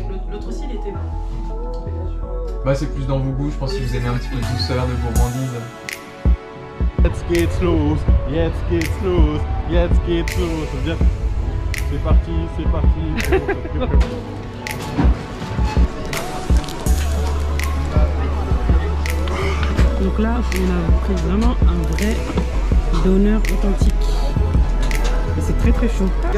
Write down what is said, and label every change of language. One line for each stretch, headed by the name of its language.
French: L'autre aussi, il était bon. Bah c'est plus dans vos goûts, je pense que vous aimez un petit peu de douceur, de gourmandise.
English: Let's get loose, let's get loose, let's get loose.
French: Ça veut dire, c'est parti, c'est parti. Donc là, on a pris vraiment un vrai donneur authentique. Et c'est très très chaud.